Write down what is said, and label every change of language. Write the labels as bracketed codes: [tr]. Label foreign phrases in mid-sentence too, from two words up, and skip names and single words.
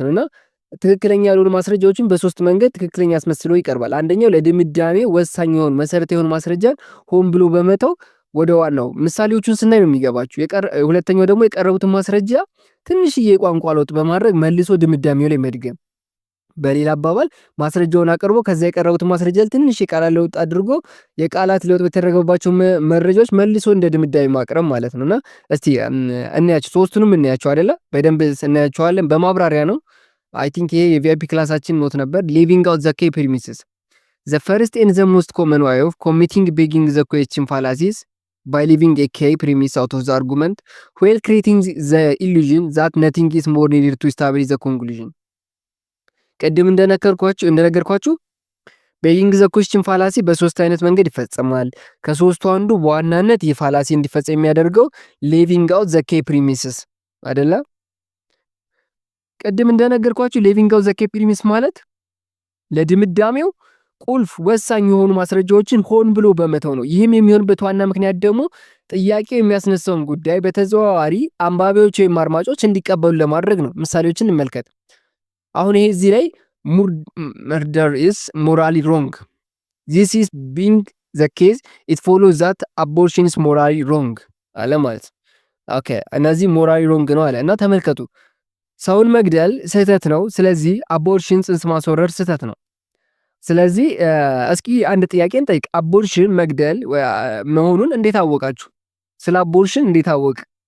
[am] ነውና ትክክለኛ ያልሆኑ ማስረጃዎችን በሶስት መንገድ ትክክለኛ አስመስሎ ይቀርባል። አንደኛው ለድምዳሜ ወሳኝ የሆኑ መሰረታዊ የሆኑ ማስረጃን ሆን ብሎ በመተው ወደ ዋናው ምሳሌዎቹን ስናይ ነው የሚገባችሁ። ሁለተኛው ደግሞ የቀረቡትን ማስረጃ ትንሽዬ ቋንቋ ለውጥ በማድረግ መልሶ ድምዳሜው ላይ መድገም። በሌላ አባባል ማስረጃውን አቅርቦ ከዛ የቀረቡትን ማስረጃ ትንሽ የቃላት ለውጥ አድርጎ የቃላት ለውጥ በተደረገባቸው መረጃዎች መልሶ እንደ ድምዳሜ ማቅረብ ማለት ነውና እስቲ እናያቸው። ሶስቱንም እናያቸው አይደለ? በደንብ እናያቸዋለን። በማብራሪያ ነው። [en] I think [am] ይሄ የቪአይፒ ክላሳችን ኖት ነበር። [en] leaving out the key premises the first and the most common way of committing begging the question fallacies by leaving a key premise out of the argument while creating the illusion that nothing is more needed to establish the conclusion። [am] ቀደም እንደነገርኳችሁ [en] begging the question fallacy [am] በሶስት አይነት መንገድ ይፈጸማል። ከሶስቱ አንዱ በዋናነት የፋላሲ እንዲፈጸም የሚያደርገው [en] leaving out the key premises አይደለ? [am] ቀደም እንደነገርኳችሁ ሊቪንግ አውት ዘ ኬይ ፕሪሚስ ማለት ለድምዳሜው ቁልፍ ወሳኝ የሆኑ ማስረጃዎችን ሆን ብሎ በመተው ነው። ይህም የሚሆንበት ዋና ምክንያት ደግሞ ጥያቄው የሚያስነሳውን ጉዳይ በተዘዋዋሪ አንባቢዎች ወይም አድማጮች እንዲቀበሉ ለማድረግ ነው። ምሳሌዎችን እንመልከት። አሁን ይሄ እዚህ ላይ [en] murder is morally wrong. This is being the case, it follows that abortion is morally wrong [am] አለ ማለት ነው። ኦኬ እነዚህ [en] morally wrong [am] ነው አለ እና ተመልከቱ፣ ሰውን መግደል ስህተት ነው። ስለዚህ አቦርሽን ጽንስ ማስወረድ ስህተት ነው። ስለዚህ እስኪ አንድ ጥያቄ እንጠይቅ። አቦርሽን መግደል መሆኑን እንዴት አወቃችሁ? ስለ አቦርሽን እንዴት አወቅ?